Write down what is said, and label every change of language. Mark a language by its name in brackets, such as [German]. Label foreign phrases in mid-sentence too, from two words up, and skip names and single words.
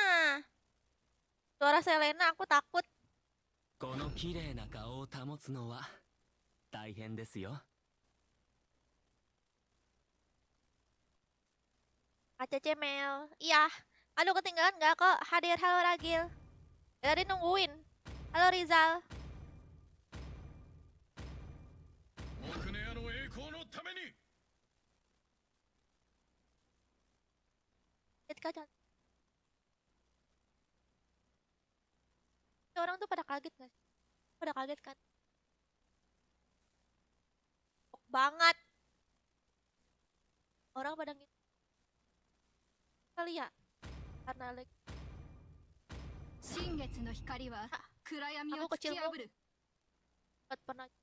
[Indonesian] Suara Selena, aku takut. [Japanese] この綺麗な顔を保つのは大変ですよ [Indonesian] ACC Mel. Iya. Aduh, ketinggalan nggak kok? Hadir, halo Ragil. Dari nungguin. Halo Rizal. [Japanese] 僕の矢の栄光のために [Indonesian] Lihat kaca. Orang tuh pada kaget nggak sih? Pada kaget kan? Shock banget. Orang pada gitu. Kali ya? Karena lagi [Japanese] 新月の光は暗闇を突き破る [Indonesian] pernah